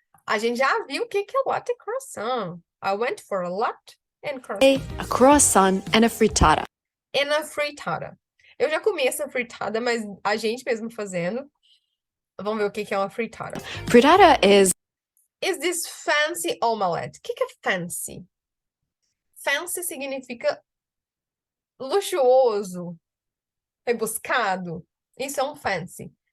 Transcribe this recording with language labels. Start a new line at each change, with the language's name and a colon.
Portuguese: A gente já viu o que é latte croissant.
English: I went for a latte and croissant. A croissant and a frittata. And a frittata.
Portuguese: Eu já comi essa frittata, mas a gente mesmo fazendo. Vamos ver o que é uma frittata.
English: Frittata is this fancy omelette?
Portuguese: O que é fancy? Fancy significa luxuoso, rebuscado. Isso é um fancy.